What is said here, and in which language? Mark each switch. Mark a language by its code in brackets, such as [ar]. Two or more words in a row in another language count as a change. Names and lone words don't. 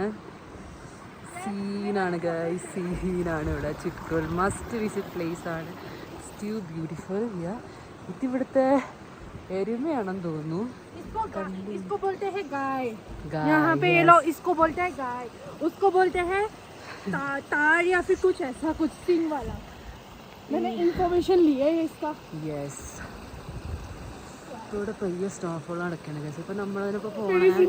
[ml] സീനാണ് ഗൈസ്, സീനാണ് ഇവിടെ. [en] Chitkul must visit place ആണ്. it's too beautiful. [ml] ഇതിവിടുത്തെ എരുമയാണെന്ന് തോന്നുന്നു. [hi] इसको बोलते हैं गाय. यहाँ पे ये लोग इसको बोलते हैं गाय, उसको बोलते हैं तार या फिर कुछ ऐसा कुछ सिंग वाला. मैंने इन्फॉर्मेशन ली है इसका. [ml] യെസ്. ഇവിടെ പെയ്യ സ്നോഫോൾ നടക്കുകയാണ് ഗൈസ്. ഇപ്പം നമ്മളതിനിപ്പോൾ പോകണേ.